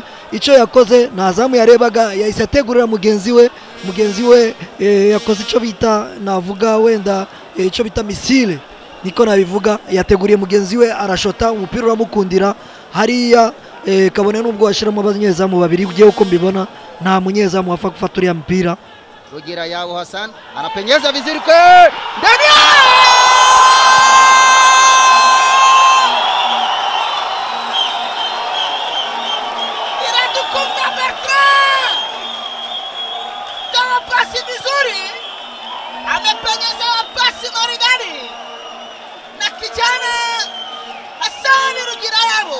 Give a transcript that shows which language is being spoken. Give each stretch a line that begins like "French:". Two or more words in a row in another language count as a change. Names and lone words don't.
Kinyarwanda: Icyo yakoze ntazamu yarebaga, yahise ategurira mugenzi we yakoze icyo bita navuga wenda icyo bita misile niko nabivuga. Yateguriye mugenzi we arashota, umupira uramukundira hariya. Kabone nubwo washiramo abanyezamu babiri ugiye uko mbibona, nta munyezamu wapfa gufata uriya mpira.
Swahili: Rugira yao Hassan anapenyeza vizuri kwa Daniel! Inadukumba Bertrand! Kama pasi vizuri, amepenyeza pasi maridadi na kijana Hassan Rugira yao.